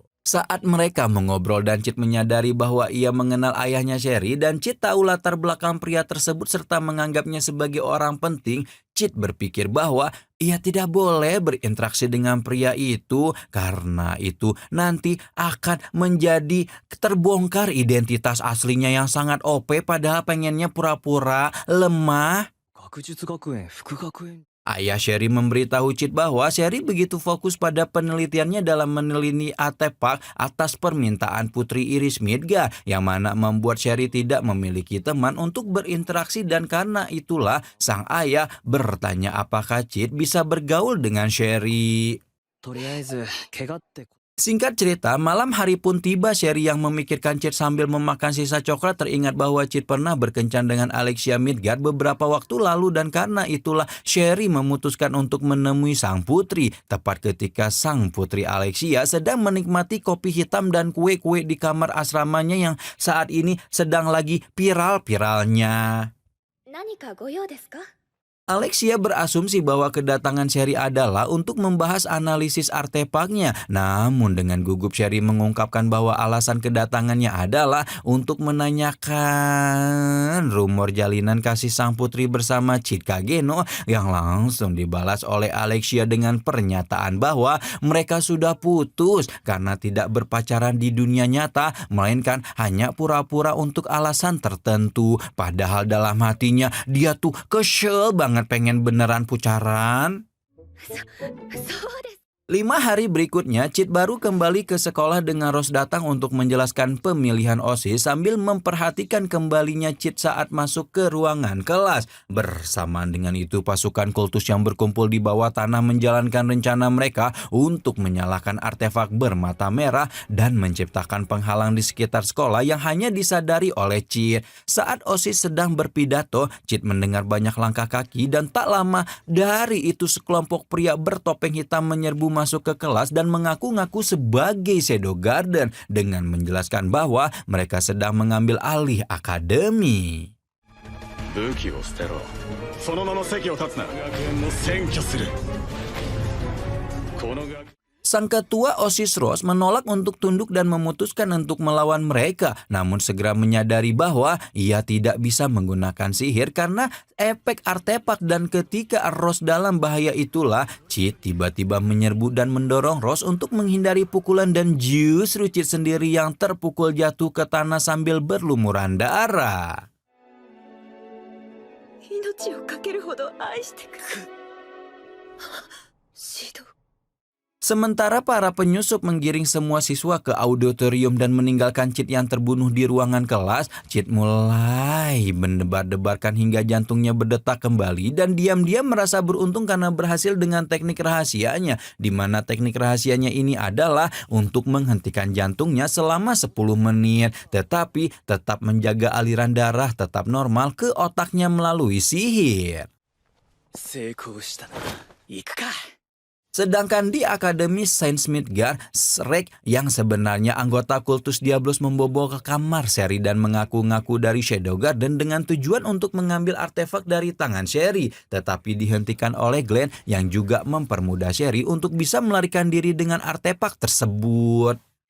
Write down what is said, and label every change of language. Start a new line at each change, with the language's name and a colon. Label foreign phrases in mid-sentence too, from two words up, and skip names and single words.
Indonesian: Saat mereka mengobrol dan Chit menyadari bahwa ia mengenal ayahnya Sherry dan Chit tahu latar belakang pria tersebut serta menganggapnya sebagai orang penting, Chit berpikir bahwa ia tidak boleh berinteraksi dengan pria itu karena itu nanti akan menjadi terbongkar identitas aslinya yang sangat OP padahal pengennya pura-pura lemah.
Japanese: 学術学園副学園。
Indonesian: Ayah Sherry memberitahu Chit bahwa Sherry begitu fokus pada penelitiannya dalam meneliti artefak atas permintaan Putri Iris Midgar, yang mana membuat Sherry tidak memiliki teman untuk berinteraksi, dan karena itulah sang ayah bertanya apakah Chit bisa bergaul dengan Sherry.
Japanese: とりあえず怪我って。
Indonesian: Singkat cerita, malam hari pun tiba. Sherry yang memikirkan Chit sambil memakan sisa coklat teringat bahwa Chit pernah berkencan dengan Alexia Midgar beberapa waktu lalu, dan karena itulah Sherry memutuskan untuk menemui sang putri tepat ketika sang putri Alexia sedang menikmati kopi hitam dan kue-kue di kamar asramanya yang saat ini sedang lagi viral-viralnya.
Japanese: 何かご用ですか？
Indonesian: Alexia berasumsi bahwa kedatangan Sherry adalah untuk membahas analisis artefaknya. Namun dengan gugup Sherry mengungkapkan bahwa alasan kedatangannya adalah untuk menanyakan rumor jalinan kasih sang putri bersama Chit Kageno yang langsung dibalas oleh Alexia dengan pernyataan bahwa mereka sudah putus karena tidak berpacaran di dunia nyata, melainkan hanya pura-pura untuk alasan tertentu. Padahal dalam hatinya dia tuh kesel banget pengen beneran pacaran.
Japanese: そうです。
Indonesian: 5 hari berikutnya, Chit baru kembali ke sekolah dengan Rose datang untuk menjelaskan pemilihan OSIS sambil memperhatikan kembalinya Chit saat masuk ke ruangan kelas. Bersamaan dengan itu, pasukan kultus yang berkumpul di bawah tanah menjalankan rencana mereka untuk menyalakan artefak bermata merah dan menciptakan penghalang di sekitar sekolah yang hanya disadari oleh Chit. Saat OSIS sedang berpidato, Chit mendengar banyak langkah kaki dan tak lama dari itu sekelompok pria bertopeng hitam menyerbu masuk ke kelas dan mengaku-ngaku sebagai Shadow Garden dengan menjelaskan bahwa mereka sedang mengambil alih akademi.
Japanese: 武器を捨てろ。そのまま席を立つな。学園を占拠する。この学
Indonesian: Sang ketua OSIS Rose menolak untuk tunduk dan memutuskan untuk melawan mereka, namun segera menyadari bahwa ia tidak bisa menggunakan sihir karena efek artefak, dan ketika Rose dalam bahaya itulah Chit tiba-tiba menyerbu dan mendorong Rose untuk menghindari pukulan dan justru Chit sendiri yang terpukul jatuh ke tanah sambil berlumuran darah.
Japanese: 命をかけるほど愛してくれ。指導。
Indonesian: Sementara para penyusup menggiring semua siswa ke auditorium dan meninggalkan Chit yang terbunuh di ruangan kelas, Chit mulai mendebar-debarkan hingga jantungnya berdetak kembali dan diam-diam merasa beruntung karena berhasil dengan teknik rahasianya, di mana teknik rahasianya ini adalah untuk menghentikan jantungnya selama 10 menit, tetapi tetap menjaga aliran darah tetap normal ke otaknya melalui sihir.
Japanese: 成功したな。行くか。
Indonesian: Sedangkan di Akademi Saint Midgard, Rex yang sebenarnya anggota kultus Diablos membobol ke kamar Sherry dan mengaku-ngaku dari Shadow Garden dengan tujuan untuk mengambil artefak dari tangan Sherry, tetapi dihentikan oleh Glenn yang juga mempermudah Sherry untuk bisa melarikan diri dengan artefak tersebut.